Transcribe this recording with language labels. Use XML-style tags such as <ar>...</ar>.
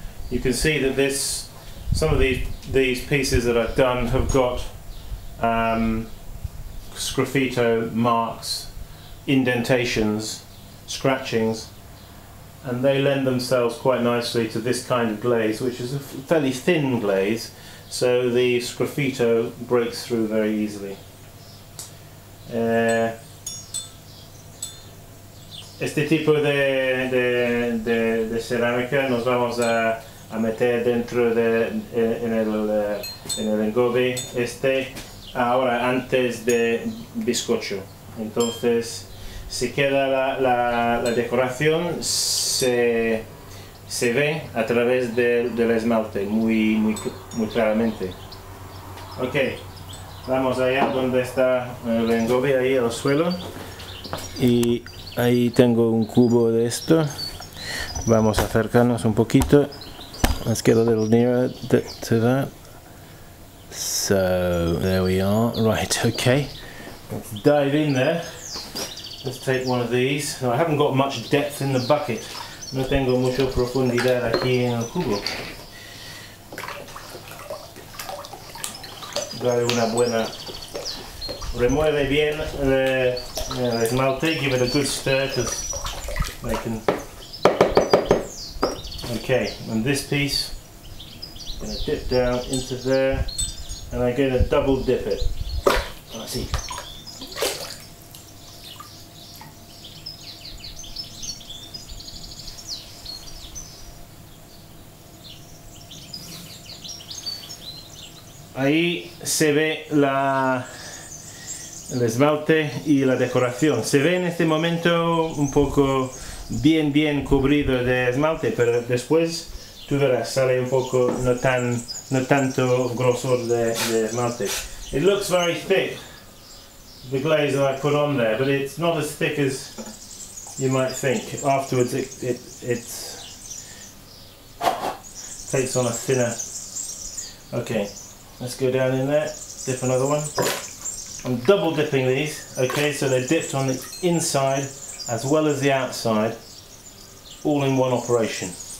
<en>You can see that some of these pieces that I've done have got sgraffito marks, indentations, scratchings, and they lend themselves quite nicely to this kind of glaze, which is a fairly thin glaze, so the sgraffito breaks through very easily.</en> <es>Este tipo de cerámica nos vamos a meter dentro en el engobe ahora antes de bizcocho. Entonces, si queda la decoración, se ve a través del esmalte muy claramente. Ok, vamos allá donde está el engobe, ahí al suelo, y ahí tengo un cubo de esto. Vamos a acercarnos un poquito.</es> <en>Let's get a little nearer to that. So there we are. Right, okay. Let's dive in there. Let's take one of these. Now, I haven't got much depth in the bucket.</en> <es>No tengo mucha profundidad aquí en el cubo. Dale una buena. Remueve bien el esmalte.</es> <en>Give it a good stir, because they can. Okay, and this piece, I'm going to dip down into there, and I'm going to double dip it.</en> <es>Así. Ahí se ve el esmalte y la decoración. Se ve en este momento un poco bien cubrido de esmalte, pero después tú verás, sale un poco no tanto grosor de esmalte.</es> <en>It looks very thick, the glaze that I put on there, but it's not as thick as you might think. Afterwards it takes on a thinner. Okay, let's go down in there, dip another one. I'm double dipping these, okay, so they're dipped on the inside as well as the outside, all in one operation.</en>